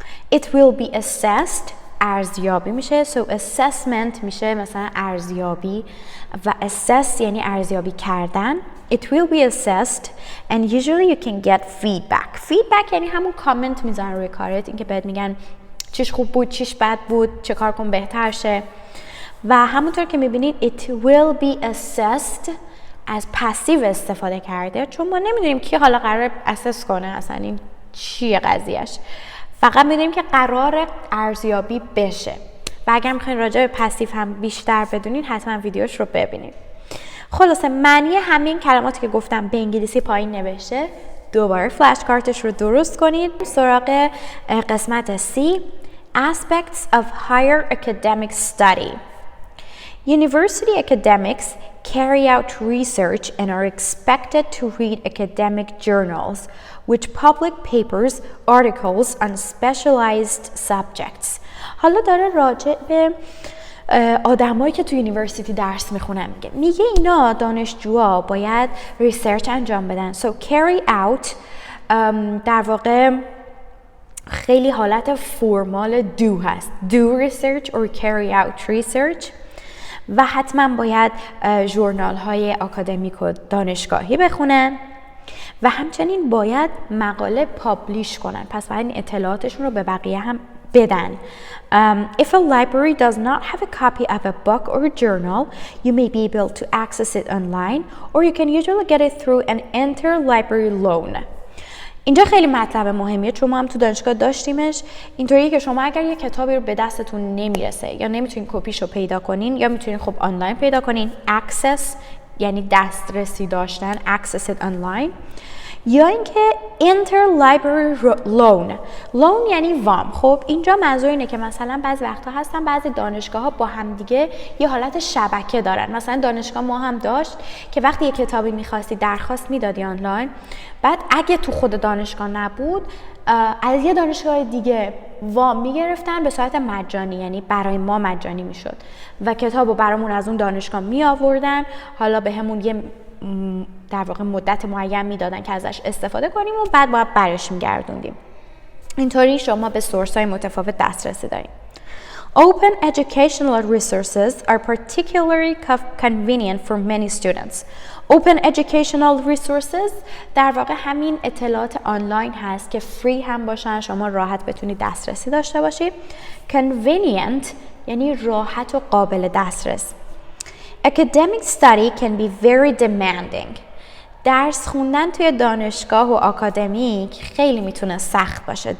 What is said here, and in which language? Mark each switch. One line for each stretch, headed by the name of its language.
English: It will be assessed,
Persian: ارزیابی میشه. So assessment میشه مثلا ارزیابی و assess یعنی ارزیابی کردن.
English: It will be assessed and usually you can get feedback.
Persian: Feedback یعنی همون کامنت میذارن روی کارت، اینکه بهت میگن چیش خوب بود، چیش بد بود، چه کار کن بهتر شه. و همونطور که میبینید
English: it will be assessed
Persian: از پسیو استفاده کرده، چون ما نمیدونیم کی حالا قرار اسس کنه، اصلا این چیه قضیهش. فقط میدونیم که قرار ارزیابی بشه. و اگر میخواین راجع به پسیو هم بیشتر بدونین حتما ویدیوش رو ببینید. خلاصه معنی همین کلماتی که گفتم به انگلیسی پایین نوشته. دوباره فلش کارتش رو درست کنید. سراغ قسمت C.
English: Aspects of higher academic study. University academics carry out research and are expected to read academic journals, which publish papers, articles on specialized subjects.
Persian: حالا داره راجع به آدمایی که تو یونیورسیتی درس میخونن میگه اینا دانشجوها باید ریسرچ انجام بدن.
English: So carry out
Persian: در واقع خیلی حالت فرمال do هست.
English: Do research or carry out research.
Persian: و حتما باید ژورنال های آکادمیک و دانشگاهی بخونن و همچنین باید مقاله پابلیش کنن. پس باید این اطلاعاتشون رو به بقیه هم بدن.
English: If a library does not have a copy of a book or a journal, you may be able to access it online or you can usually get it through an interlibrary loan.
Persian: اینجا خیلی مطلب مهمیه چون ما هم تو دانشگاه داشتیمش. اینطوریه که شما اگر یه کتابی رو به دستتون نمیرسه یا نمیتونین کپیشو پیدا کنین یا میتونین خب آنلاین پیدا کنین، access یعنی دسترسی داشتن،
English: access it online،
Persian: یا اینکه interlibrary loan یعنی وام. خب اینجا منظور اینه که مثلا بعضی وقتا هستن بعضی دانشگاه ها با هم دیگه یه حالت شبکه دارن. مثلا دانشگاه ما هم داشت که وقتی یه کتابی می‌خواستی درخواست میدادی آنلاین، بعد اگه تو خود دانشگاه نبود از یه دانشگاه دیگه وام میگرفتن به صورت مجانی، یعنی برای ما مجانی میشد و کتابو برامون از اون دانشگاه می آوردن، حالا به همون یه در واقع مدت معین میدادن که ازش استفاده کنیم و بعد باید برش میگردوندیم. اینطوری شما به سورس‌های متفاوت دسترسی دارید.
English: Open educational resources are particularly convenient for many students.
Persian: Open educational resources در واقع همین اطلاعات آنلاین هست که فری هم باشن، شما راحت بتونید دسترسی داشته باشید. Convenient یعنی راحت و قابل دسترس.
English: Academic study can be very demanding.
Persian: درس خوندن توی دانشگاه و آکادمیک خیلی میتونه سخت باشه.